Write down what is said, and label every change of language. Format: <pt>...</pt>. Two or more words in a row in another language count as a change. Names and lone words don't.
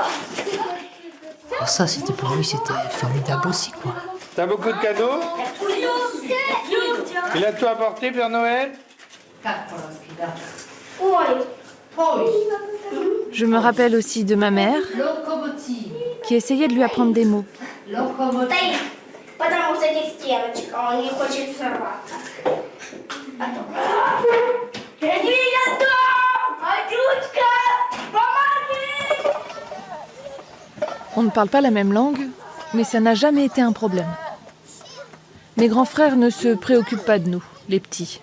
<fr>Alors ça, c'était pour lui, c'était formidable aussi, quoi. T'as beaucoup de cadeaux? Il a tout apporté, Père Noël? Je me rappelle aussi de ma mère Locomotive. qui essayait de lui apprendre des mots. Locomotive.</fr> <ru>Потому что здесь девочка, он не хочет сорваться.</ru> <fr>On ne parle pas la même langue, mais ça n'a jamais été un problème. Mes grands frères ne se préoccupent pas de nous, les petits.</fr>